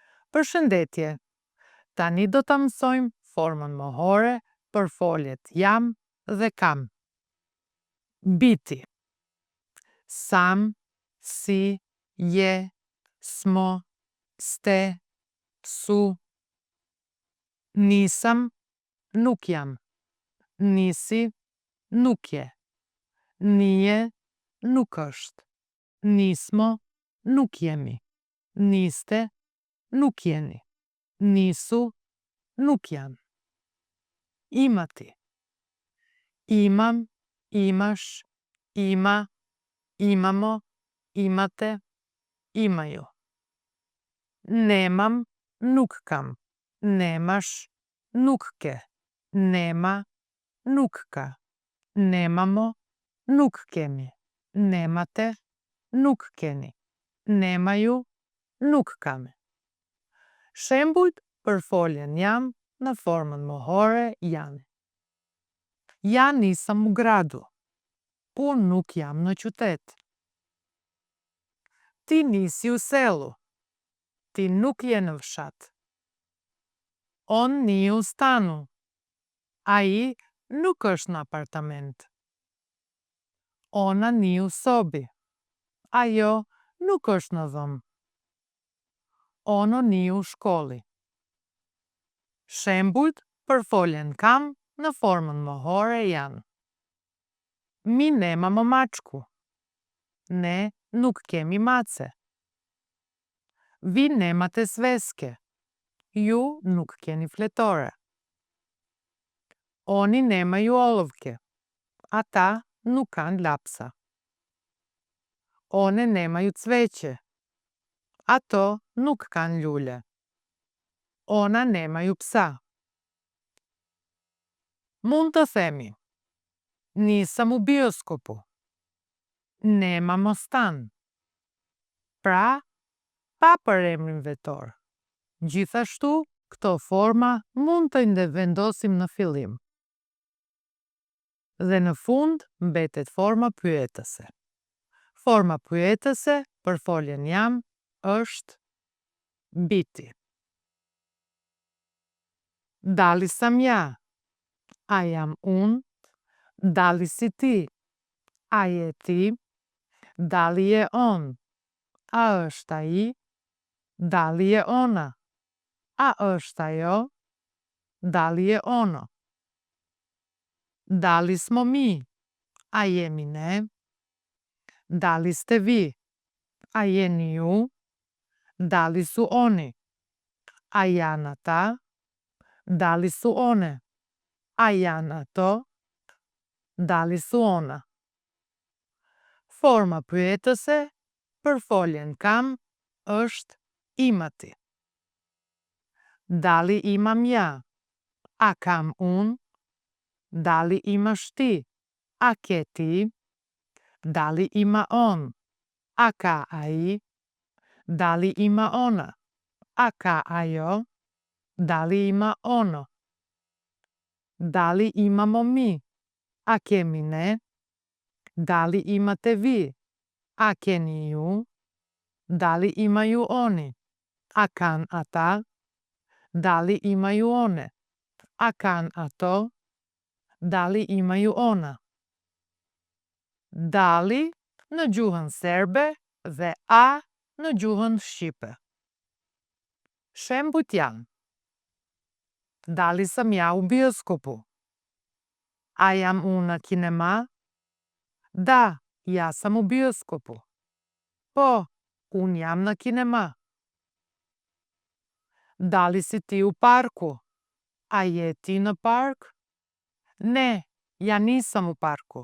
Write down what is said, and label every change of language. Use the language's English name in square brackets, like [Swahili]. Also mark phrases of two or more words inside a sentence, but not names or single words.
[Albanian] Përshëndetje. Tani do të mësojmë formën mohore për foljet jam dhe kam. [Serbian] Biti. Sam, si, je, smo, ste, su. Nisam, [Albanian] nuk jam. [Serbian] Nisi, [Albanian] nuk je. [Serbian] Nije, [Albanian] nuk është. Nismo, nuk jemi. Niste, nuk jeni. Nisu, nuk janë. [Serbian] Imati. Imam, imash, ima, imamo, imate, imaju. Nemam, [Albanian] nuk kam. Nemash, nuk ke. Nema, nuk ka. Nemamo, nuk kemi. Nemate, nuk keni. Nemaju, nuk kame. Shembujt për foljen jam në formën mohore janë. [Serbian] Ja nisam u gradu. [Albanian] Unë nuk jam në qytet. [Serbian] Ti nisi u selu. [Albanian] Ti nuk je në fshat. [Serbian] On ni u stanu. [Albanian] Ai nuk është në apartament. [Serbian] Ona ni u sobi. [Albanian] Ajo nuk është në dhëm. [Serbian] Ono ni u shkolli. [Albanian] Shembujt për foljen kam në formën mohore janë. [Serbian] Mi nemamo mačku. [Albanian] Ne nuk kemi mace. [Serbian] Vi nemate sveske. [Albanian] Ju nuk keni fletore. [Serbian] Oni nemaju olovke. [Albanian] Ata nuk kanë lapsa. [Serbian] One nemaju cveqe. [Albanian] Ato nuk kanë ljule. [Serbian] Ona nemaju psa. [Albanian] Mund të themi. [Serbian] Nisam u bioskopu. Nemamo stan. [Albanian] Pra, pa përemrin vetor. Gjithashtu, këto forma mund të vendosim në fillim. Dhe në fund, mbetet forma pyetëse. Forma pyetëse për foljen jam është biti. [Serbian] Dali sam ja. [Albanian] A jam unë. [Serbian] Dali si ti. [Albanian] A je ti. [Serbian] Dali je on. [Albanian] A është ai. [Serbian] Dali je ona. [Albanian] A është ajo. [Serbian] Dali je ono. Dali smo mi. [Albanian] A jemi ne. [Serbian] Dali ste vi. [Albanian] A jeni ju. [Serbian] Dali su oni. [Albanian] A janë ata. [Serbian] Dali su one. [Albanian] A janë ato. [Serbian] Dali su ona. [Albanian] Forma pyetëse për foljen kam është imati. [Serbian] Dali imam ja. [Albanian] A kam unë. [Serbian] Dali imash ti. [Albanian] A ke ti. [Serbian] Dali ima on. [Albanian] A ka ai. [Serbian] Dali ima ona. [Albanian] A ka ajo. [Serbian] Dali ima ono. Dali imamo mi. [Albanian] A kemi ne. [Serbian] Dali imate vi. [Albanian] A keni ju. [Serbian] Dali imaju oni. [Albanian] A kan ata. [Serbian] Dali imaju one. [Albanian] A kan ato. [Serbian] Dali imaju ona. [Albanian] Dali në gjuhën serbe dhe a në gjuhën shqipe. Shembujt janë. [Serbian] Dali sam ja u bioskopu. [Albanian] A jam unë në kinema? [Serbian] Da, ja sam u bioskopu. [Albanian] Po, unë jam në kinema. [Serbian] Dali si ti u parku? [Albanian] A je ti në park? [Serbian] Ne, ja nisam u parku.